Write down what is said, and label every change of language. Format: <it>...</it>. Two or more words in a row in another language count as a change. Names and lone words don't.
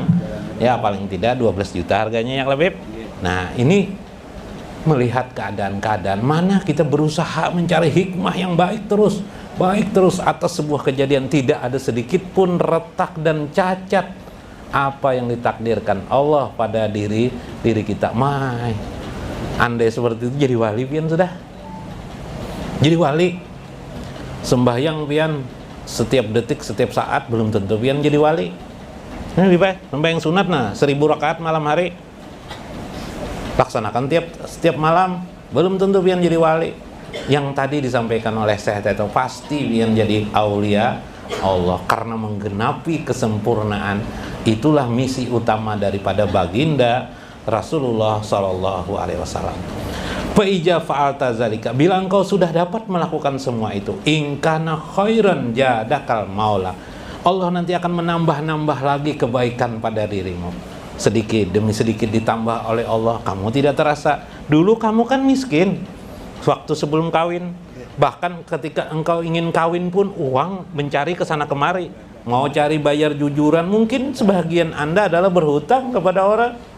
<id>Ya paling tidak 12 juta harganya ya Labib. Nah ini melihat keadaan-keadaan mana kita berusaha mencari hikmah yang baik terus atas sebuah kejadian, tidak ada sedikit pun retak dan cacat apa yang ditakdirkan Allah pada diri kita.</id> <bjn>Andai seperti itu jadi wali pian sudah. Jadi wali sembahyang pian setiap detik setiap saat belum tentu pian jadi wali.</bjn> <id>Ini lebih baik sembahyang sunat 1000 rakaat malam hari laksanakan setiap malam, belum tentu pian jadi wali. Yang tadi disampaikan oleh Syekh Teto pasti pian jadi aulia Allah karena menggenapi kesempurnaan. Itulah misi utama daripada baginda Rasulullah</id> <ar>صلى الله عليه وسلم. فإذا فعلت ذلك,</ar> <id>bila engkau sudah dapat melakukan semua itu,</id> <ar>إن كان خيرا زادك المولى,</ar> <id>Allah nanti akan menambah lagi kebaikan pada dirimu. Sedikit demi sedikit ditambah oleh Allah, kamu tidak terasa. Dulu kamu kan miskin waktu sebelum kawin, bahkan ketika engkau ingin kawin pun uang mencari kesana kemari, mau cari bayar jujuran, mungkin sebagian Anda adalah berhutang kepada orang.</id>